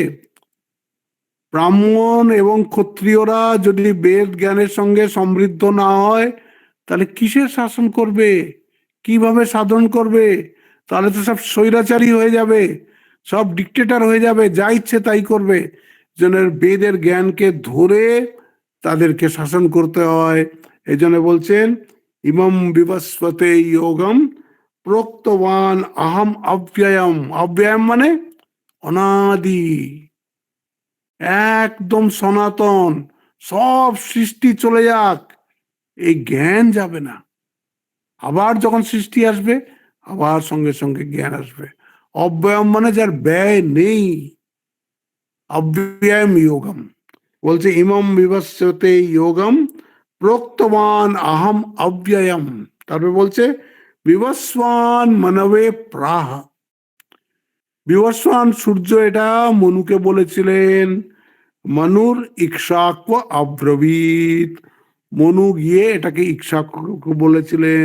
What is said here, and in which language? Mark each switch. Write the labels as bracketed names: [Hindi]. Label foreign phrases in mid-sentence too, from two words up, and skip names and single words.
[Bangla] ব্রাহ্মণ এবং ক্ষত্রিয়রা যদি বেদ জ্ঞানের সঙ্গে সমৃদ্ধ না হয় তাহলে কিসের শাসন করবে, কিভাবে সাধন করবে? তাহলে তো সব স্বৈরাচারী হয়ে যাবে, সব ডিক্টেটর হয়ে যাবে, যা ইচ্ছে তাই করবে। জন্য বেদের জ্ঞানকে ধরে তাদেরকে শাসন করতে হয়। এই জন্য বলছেন [Sanskrit] ইমম বিবস্বতে যোগম প্রোক্তবান আহম অব্যয়ম। [Bangla] অব্যয়ম মানে অনাদি, একদম সনাতন। সব সৃষ্টি চলে যাক, এই জ্ঞান যাবে না। আবার যখন সৃষ্টি আসবে আবার সঙ্গে সঙ্গে জ্ঞান আসবে। অব্যয়ম মানে যার ব্যয় নেই, [Sanskrit] অব্যয়ম যোগম। [Bangla] বলছে [Sanskrit] ইমম বিবস্বতে যোগম প্রোক্তবান আহম অব্যয়ম। [Bangla] তারপরে বলছে [Sanskrit] বিবস্বান মানবে প্রাহ। [Bangla] বিবস্বান সূর্য, এটা মনুকে বলেছিলেন। [Sanskrit] মনুর ইক্ষ্বাকু অব্রবীত। [Bangla] মনু গিয়ে এটাকে ইক্ষ্বাকু বলেছিলেন।